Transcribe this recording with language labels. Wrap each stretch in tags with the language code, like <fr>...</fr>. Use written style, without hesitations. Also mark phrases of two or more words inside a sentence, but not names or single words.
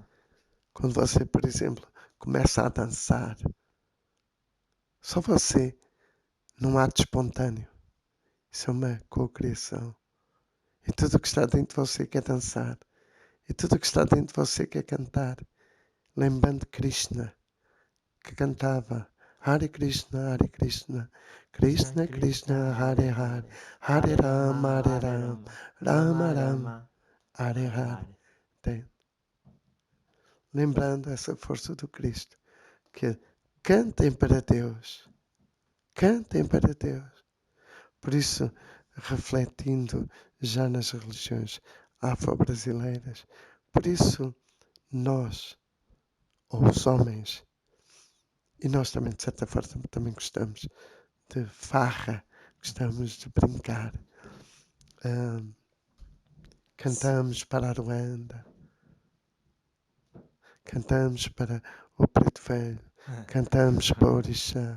<pt>Quando você, por exemplo, começa a dançar, só você, num ato espontâneo, isso é uma cocriação. E tudo o que está dentro de você quer dançar. E tudo o que está dentro de você quer cantar. Lembrando Krishna, que cantava</pt> <sa>Hare Krishna, Hare Krishna, Krishna Krishna, Hare Hare, Hare Rama, Hare Rama, Rama Rama, Hare Hare.</sa> <pt>Lembrando essa força do Cristo, que cantem para Deus, cantem para Deus. Por isso, refletindo já nas religiões afro-brasileiras, por isso nós, ou os homens, e nós também de certa forma também gostamos de farra, gostamos de brincar, cantamos para a Ruanda, cantamos para o Preto Velho, cantamos para o Orixá.</pt>